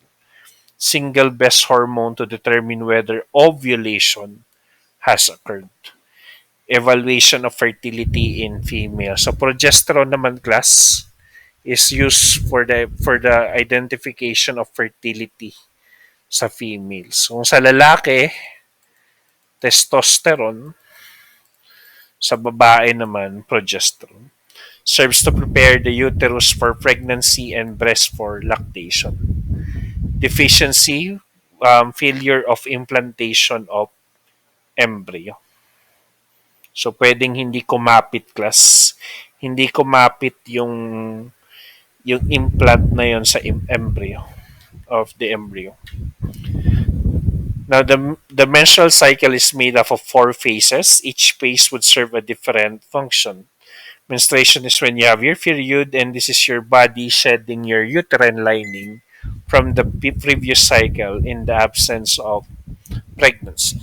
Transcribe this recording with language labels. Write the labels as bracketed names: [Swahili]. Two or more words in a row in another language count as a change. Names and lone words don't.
[English] Single best hormone to determine whether ovulation has occurred. Evaluation of fertility in females. So progesterone naman class is used for the identification of fertility sa females. [Filipino] Kung sa lalaki, testosterone, sa babae naman, progesterone. [English] Serves to prepare the uterus for pregnancy and breast for lactation. Deficiency, failure of implantation of embryo. So, [Filipino] pwedeng hindi kumapit class. Hindi kumapit yung implant na yon sa embryo [English] of the embryo. Now, the menstrual cycle is made up of four phases. Each phase would serve a different function. Menstruation is when you have your period, and this is your body shedding your uterine lining from the previous cycle in the absence of pregnancy.